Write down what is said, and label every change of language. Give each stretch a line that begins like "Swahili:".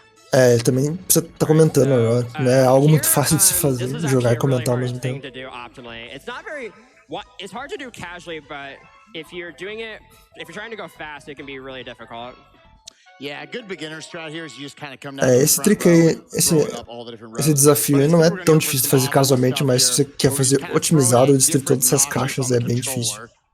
Portuguese: Ele também precisa estar comentando, não é algo muito fácil de se fazer, jogar e comentar ao mesmo tempo.
English: It's hard to do casually, but if you're trying to go fast, it can be really difficult. Yeah, a good beginner strat here is you just kind of come down.
Portuguese: Esse trick aí, esse desafio aí não é tão difícil de fazer casualmente, mas se você quer fazer otimizado, destruir todas essas caixas é bem difícil.